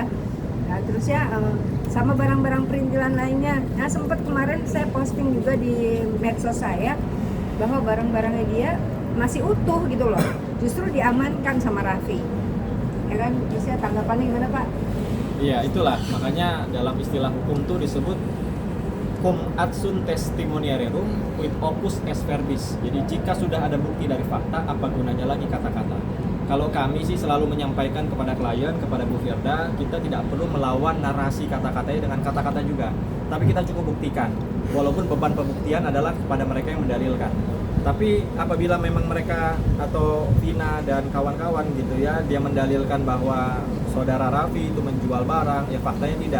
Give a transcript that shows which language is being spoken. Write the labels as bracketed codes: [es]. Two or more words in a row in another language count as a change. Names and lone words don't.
[id] Nah, terusnya sama barang-barang perintilan lainnya. Nah sempat kemarin saya posting juga di medsos saya bahwa barang-barangnya dia masih utuh gitu loh, justru diamankan sama Raffi. Ya kan, terusnya tanggapannya gimana Pak? Iya itulah, makanya dalam istilah hukum tuh disebut [la] cum ad sunt testimoniarum quid opus est verbis. [id] Jadi jika sudah ada bukti dari fakta, apa gunanya lagi kata-kata? Kalau kami sih selalu menyampaikan kepada klien, kepada Bu Firda, kita tidak perlu melawan narasi kata-katanya dengan kata-kata juga. Tapi kita cukup buktikan. Walaupun beban pembuktian adalah kepada mereka yang mendalilkan. Tapi apabila memang mereka atau Vina dan kawan-kawan gitu ya, dia mendalilkan bahwa saudara Raffi itu menjual barang, ya faktanya tidak.